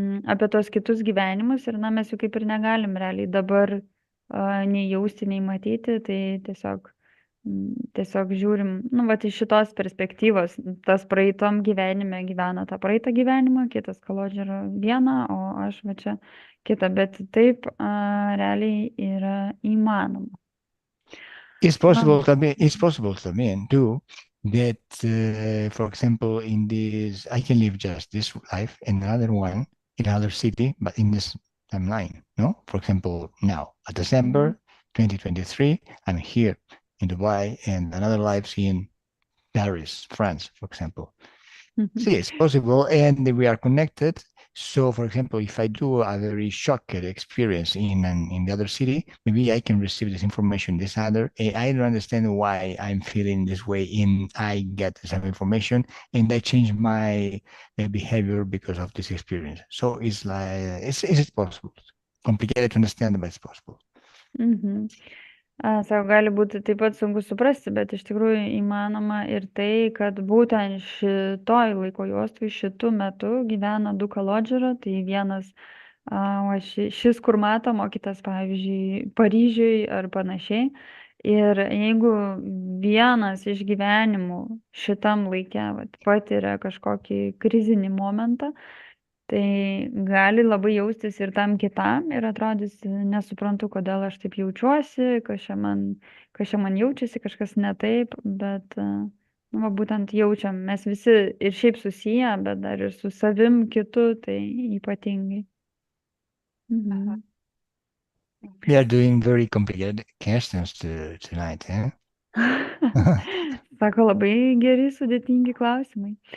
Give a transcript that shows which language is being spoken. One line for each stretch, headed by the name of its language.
Lithuanian: apie tos kitus gyvenimus ir mes jų kaip ir negalim realiai dabar nei jausti, nei matyti, tai tiesiog žiūrim, iš šitos perspektyvos, tas praeitom gyvenime gyvena tą praeitą gyvenimą, kitas Kalodžerio vieną, o aš čia kitą, bet taip realiai yra įmanoma.
English: It's possible to me too that, for example, in this, I can live just this life and another one in another city, but in this timeline, no? For example, now, at December 2023, I'm here in Dubai and another life in Paris, France, for example. See, it's possible and we are connected. So, for example, if I do a very shocked experience in the other city, maybe I can receive this information, this other. I don't understand why I'm feeling this way, and I get some information, and I change my behavior because of this experience. So it's like, it's possible. Complicated to understand, but it's possible.
Lithuanian: Sako, gali būti taip pat sunku suprasti, bet iš tikrųjų įmanoma ir tai, kad būtent šitoj laiko juostoj šitų metų gyvena du Kalodžerio, tai vienas šis, kur matom, o kitas, pavyzdžiui, Paryžiui ar panašiai. Ir jeigu vienas iš gyvenimų šitam laike patiria kažkokį krizinį momentą, tai gali labai jaustis ir tam kitam ir atrodys, nesuprantu, kodėl aš taip jaučiuosi, kas čia man jaučiasi, kažkas ne taip, bet būtent jaučiam, mes visi ir šiaip susiję, bet dar ir su savim kitu, tai ypatingai.
English: We are doing very complicated questions tonight, eh?
Lithuanian: Sako, labai geri, sudėtingi klausimai.